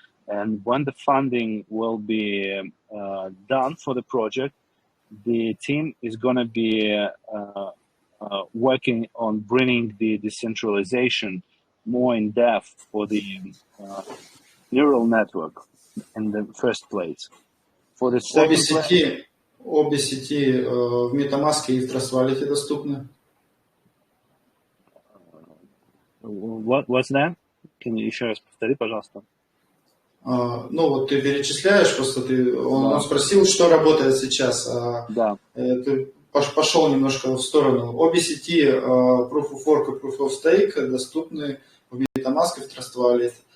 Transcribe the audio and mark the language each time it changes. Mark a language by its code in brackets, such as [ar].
[en] And when the funding will be done for the project, the team is going to be working on bringing the decentralization more in depth for the neural network in the first place. For the second place, [ru] обе сети в Metamask и в Trust Wallet доступны. [en] What's that? Can you [ru] еще раз повтори, пожалуйста? Ну вот ты перечисляешь, просто он спросил, что работает сейчас. Да. Ты пошел немножко в сторону. Обе сети Proof of Work и Proof of Stake доступны в Metamask и в Trust Wallet.